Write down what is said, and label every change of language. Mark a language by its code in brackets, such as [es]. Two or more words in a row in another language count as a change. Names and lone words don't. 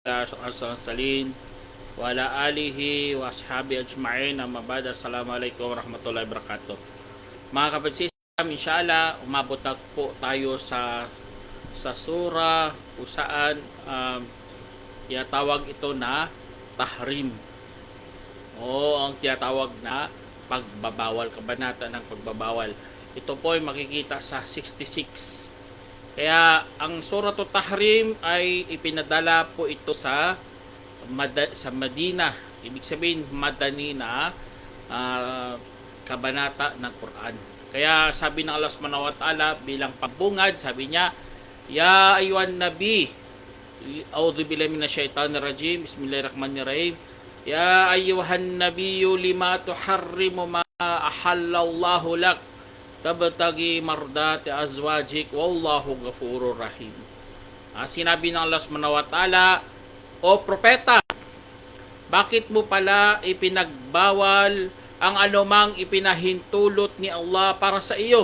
[ar] صلِّ وعلى آله وأصحابه أجمعين أما بعد. السلام عليكم ورحمة الله وبركاته. [tl] Mga kapatid, inshallah umabot na po tayo sa sura kung saan tinatawag ito na tahrim o ang tinatawag na pagbabawal, kabanata ng pagbabawal. Ito po ay makikita sa 66. Kaya ang Suratul Tahrim ay ipinadala po ito sa Madina. Ibig sabihin Madani na kabanata ng Quran. Kaya sabi ng Allah [ar] سبحانه وتعالى [tl] bilang pagbungad, sabi niya, [ar] يا أيها النبي, أعوذ بالله من الشيطان الرجيم بسم الله الرحمن الرحيم. يا أيها النبي لم تحرم ما أحل الله لك تبتغي مرضات أزواجك والله غفور رحيم. [tl] Sinabi ng Allah [ar] سبحانه وتعالى, [tl] O propeta, bakit mo pala ipinagbawal ang anumang ipinahintulot ni Allah para sa iyo?